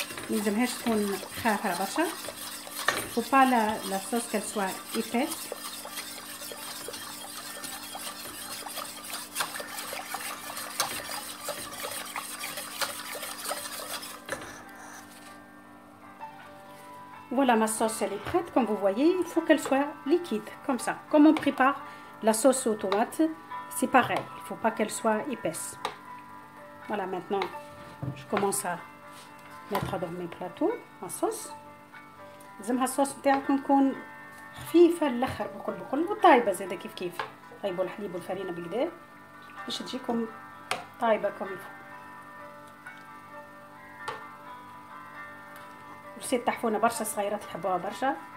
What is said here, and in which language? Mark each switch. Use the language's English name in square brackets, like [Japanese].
[Arabic] ميلزمهاش تكون خافرة برشا. [French] Faut pas la sauce qu'elle soit épaisse. Voilà, ma sauce elle est prête. Comme vous voyez, il faut qu'elle soit liquide, comme ça. Comme on prépare la sauce aux tomates, c'est pareil. Il ne faut pas qu'elle soit épaisse. Voilà, maintenant, je commence à mettre dans mes plateaux ma sauce. [Arabic] لازمها الصوص نتاعكم تكون خفيفة للآخر بكل وطايبة زادا كيف طيبوا الحليب والفرينة بالكدا باش تجيكم طايبة كم الست تحفونة برشا، الصغيرات يحبوها برشا.